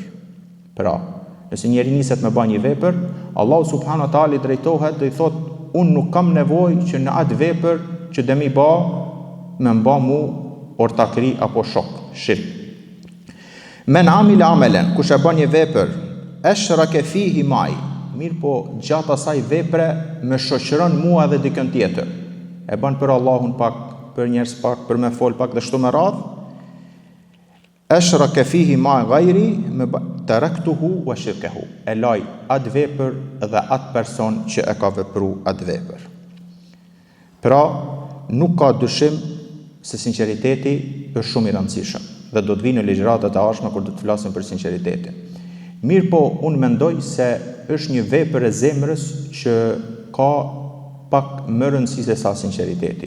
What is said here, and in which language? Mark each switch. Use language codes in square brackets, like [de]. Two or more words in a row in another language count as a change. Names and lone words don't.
[sq] Pra, nëse njeri niset me bën një vepër, Allahu [ar] سبحانه وتعالى [sq] i drejtohet dhe i thot, unë nuk kam nevojë që në atë vepër që dhe mi ba, me mba mu ortakri apo shok, shirk. [ar] من عمل عملا, [sq] kush e bën një vepër, [ar] أشرك فيه معي, [sq] mirë po gjatë asaj vepre me shoqëron mua dhe dikën tjetër. E bën për Allahun pak, për njerëz pak, për me fol pak dhe shtu me radhë. [ar] أشرك فيه معي غيري تركته وشركه. [sq] E laj atë vepër dhe atë person që e ka vepru atë vepër. Pra, nuk ka dyshim se sinqeriteti është shumë i rëndësishëm dhe do të vinë në ligjëratat e ardhshme kur do të flasim për sinqeritetin. Mirë po, unë mendoj se është një vepër e zemrës që ka pak më rëndësi se sa sinqeriteti.